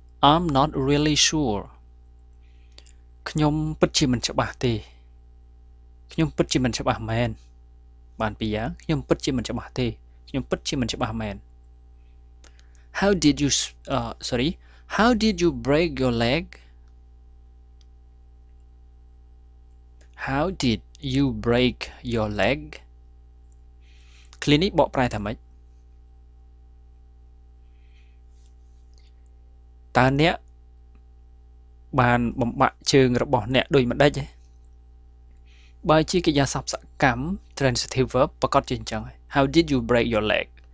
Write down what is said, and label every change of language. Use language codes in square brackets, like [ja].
[en] I'm not really sure [km] ខ្ញុំពិតជាមិនច្បាស់ទេខ្ញុំពិតជាមិនច្បាស់មែនបានពីរយ៉ាងខ្ញុំពិតជាមិនច្បាស់ទេខ្ញុំពិតជាមិនច្បាស់មែន [en] How did you break your leg? How did you break your leg? [km] ឃ្លានេះបកប្រែថាម៉េចតើអ្នកបានបំបាក់ជើងរបស់អ្នកដូចម្ដេចបើជាកិរិយាសព្ទសកម្ម transitive verb ប្រកបជាអញ្ចឹង [en] How did you break your leg?